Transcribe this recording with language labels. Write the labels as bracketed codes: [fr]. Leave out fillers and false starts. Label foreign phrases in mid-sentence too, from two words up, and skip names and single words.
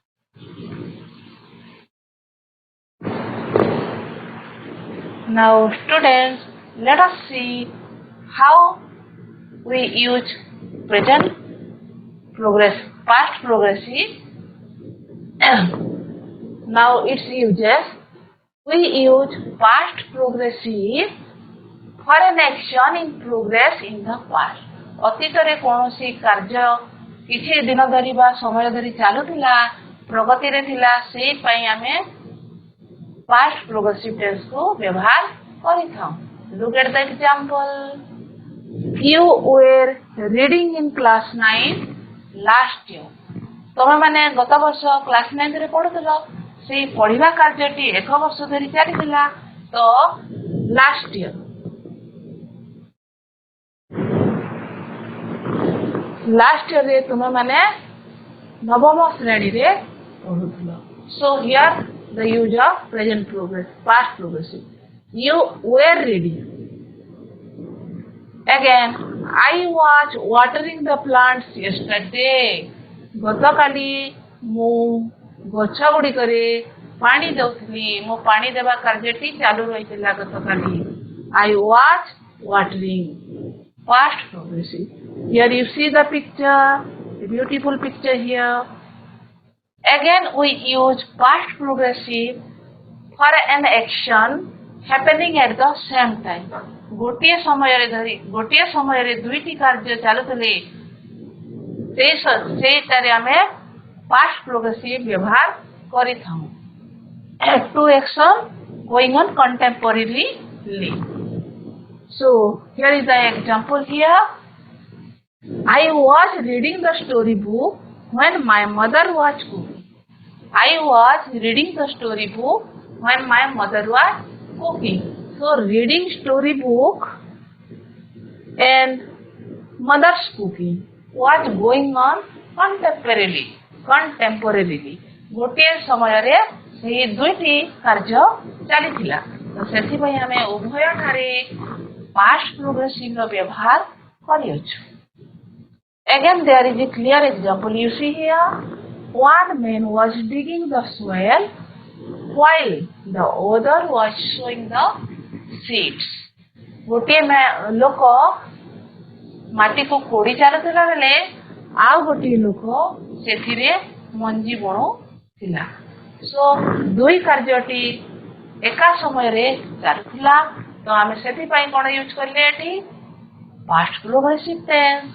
[en] Now students, let us see how we use past progressive. Now its uses. We use past progressive for an action in progress in the past. [or] ଅତୀତରେ କୌଣସି କାର୍ଯ୍ୟ କିଛି ଦିନ ଧରି ବା ସମୟ ଧରି ଚାଲୁଥିଲା, ପ୍ରଗତିରେ ଥିଲା, ସେଇ ପାଇଁ ଆମେ [en] past progressive tense [or] को व्यवहार କରିଥାଉ। [en] Look at the example. You were reading in class 9 last year. [or] ତମେ ମାନେ ଗତ ବର୍ଷ କ୍ଲାସ 9 ରେ ପଢୁଥିଲ, ସେଇ ପଢିବା କାର୍ଯ୍ୟଟି ଏକ ବର୍ଷ ଧରି ଚାଲିଥିଲା। ତ [en] last year [or] ରେ ତୁମେ ମାନେ ନବମ ଶ୍ରେଣୀରେ ପଢୁଥିଲ। So here the use of present progress, past progressive. You were reading. Again, I was watering the plants yesterday. ଗତକାଲି ମୁଁ ଗଛ ଗୁଡ଼ିକରେ ପାଣି ଦେଉଥିଲି। ମୁଁ ପାଣି ଦେବା କାର୍ଯ୍ୟଟି ଚାଲୁ ରହିଥିଲା ଗତକାଲି। [en] I was watering. Past progressive. Here you see the picture, the beautiful picture here. Again, we use past progressive for an action happening at the same time. [or] ଗୋଟିଏ ସମୟରେ ଦୁଇଟି କାର୍ଯ୍ୟ ଚାଲୁଥିଲେ, ସେଇଟାରେ ଆମେ [en] past progressive [or] ବ୍ୟବହାର କରିଥାଉ। [en] Two action going on contemporarily. So here is the example here. I was reading the story book when my mother was cooking. I was reading the story book when my mother was cooking. So reading story book and mother's cooking was going on contemporarily. [or] ଗୋଟିଏ ସମୟରେ ସେହି ଦୁଇଟି କାର୍ଯ୍ୟ ଚାଲିଥିଲା। ତ ସେଥିପାଇଁ ଆମେ ଉଭୟ ଠାରେ [en] past progressive [or] ର ବ୍ୟବହାର କରିଅଛୁ। [en] Again, there is a clear example. You see here, one man was digging the soil while the other was sowing the seeds. [or] ଗୋଟିଏ ଲୋକ ମାଟିକୁ କୋଡ଼ି ଚାଲୁଥିଲା ବେଳେ ଆଉ ଗୋଟିଏ ଲୋକ ସେଥିରେ ମଞ୍ଜି ବୁଣୁଥିଲା। So ଦୁଇ କାର୍ଯ୍ୟଟି ଏକା ସମୟରେ ଚାଲୁଥିଲା। ତ ଆମେ ସେଥିପାଇଁ କ'ଣ ୟୁଜ୍ କଲେ ଏଠି [en] past progressive tense.